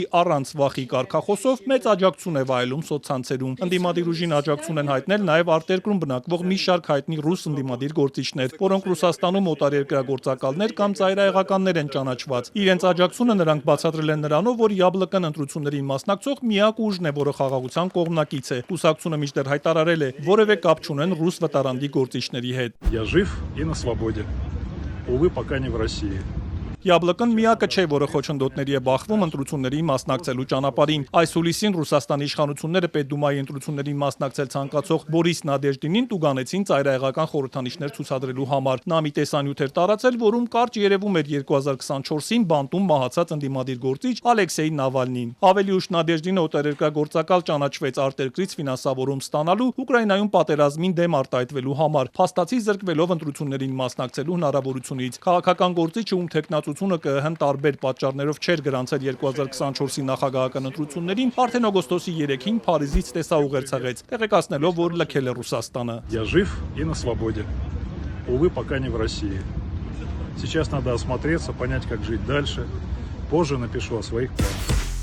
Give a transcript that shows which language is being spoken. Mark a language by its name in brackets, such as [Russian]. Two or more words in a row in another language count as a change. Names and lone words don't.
[Armenian] առանց վախի կարգախոսով, մեծ աջակցություն է վայելում սոցցանցերում։ Ընդդիմադիր ուժին աջակցություն են հայտնել նաեւ արտերկրում բնակվող մի շարք հայտնի ռուս ընդդիմադիր գործիչներ, որոնք Ռուսաստանում օտարերկրագործակալներ կամ ծայրահեղականներ են ճանաչված։ Իրենց աջակցությունը նրանք բացատրել են նրանով, որ ՅԱԲԼԿ-ն ընտրություններին մասնակցող միակ ուժն է, որը խաղաղության կողմնակից է։ Կուսակցությունը մինչդեռ հայտարարել է, որևէ կապ չունեն ռուս վտարանդի գործիչների հետ։ [Russian] Я жив и на свободе. Увы, пока не в России. [Armenian] ՅԱԲԼԿ-ն միակը չէ, որը խոչընդոտների է բախվում ընտրություններին մասնակցելու ճանապարհին։ Այս հուլիսին Ռուսաստանի իշխանությունները Պետդումայի ընտրություններին մասնակցել ցանկացող Բորիս Նադեժդինին տուգանեցին ծայրահեղական խորհրդանիշներ ցուցադրելու համար։ Նա մի տեսանյութ էր տարածել, որում կարճ երևում էր 2024-ին բանտում մահացած ընդդիմադիր գործիչ Ալեքսեյ Նավալնին։ Ավելի ուշ Նադեժդինը օտարերկրագործակալ ճանաչվեց արտերկրից ֆինանսավորում ստանալու Ուկրաինայում պատերազմին դեմ արտահայտվելու համար, փաստացի զրկվելով ընտրություններին մասնակցելու հնարավորությունից։ Քաղաքական գործիչը, ում թեկնածությունը ԿԸՀ-ն տարբեր պատճառներով չէր գրանցել 2024-ի նախագահական ընտրություններին, արդեն օգոստոսի 3-ին Փարիզից տեսաուղեր ցեղեց, տեղեկացնելով, որ լքել է Ռուսաստանը։ [Russian] Я жив и на свободе. Увы, пока не в России. Сейчас надо осмотреться, понять, как жить дальше. Позже напишу о своих планах.